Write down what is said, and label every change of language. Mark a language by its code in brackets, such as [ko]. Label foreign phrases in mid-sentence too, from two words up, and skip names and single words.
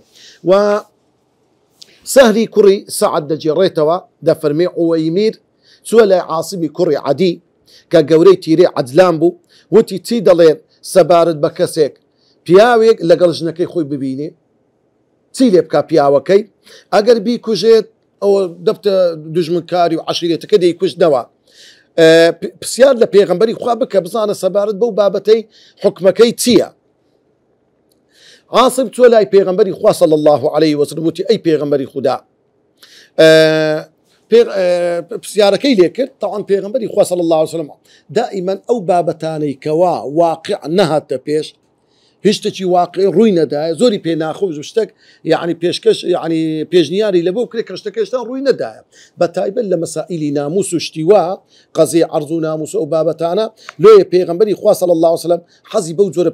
[ckb] و سەهلی کوڕی سەعد دەجێڕێتەوە دەفەرمێ عوەیمیر چووە لای عاسیمی کوڕی عەدی کە گەورەی تیرێ عەجلان بوو وتی چی دەڵێن سەبارەت بە کەسێک پیاوێک لەگەڵ ژنەکەی خۆی ببینێ چی لێ بکا پیاوەکەی ئەگەر بیکوژێت ئەوە دەبتە دوژمنکاری و عەشیرەتەکە دەیکوژنەوە پرسیار لە پێغەمبەری خوا بکە بزانە سەبارەت بەو بابەتەی حکمەکەی چییە. عاصم چووە لای پێغەمبەری خوا [ar] صلی الله عليه وسلم [ckb] وتی ئەی پێغەمبەری خوددا پرسیارەکەی لێ کرد. طبعا پێغەمبەری خوا [ar] صلی الله عليه وسلم [ckb] دائما ئەو بابەتانەی کەوا واقع نەهاتە پێش هیچ شتێکی واقعی ڕووی نەدایە زۆری پێ ناخۆش شتێک یعنی پێشکەش یعنی پێشنیاری لە بۆ کرێت کە شتەکەشتان ڕووی نەدایە بە تایبەت لە مەسائیلی ناموس و شتیوا قەزی عەرز و ناموس ئەو بابەتانە لێیە پێغەمبەری خوا [ar] صلی الله عليه وسلم [ckb] حەزی بەو جۆرە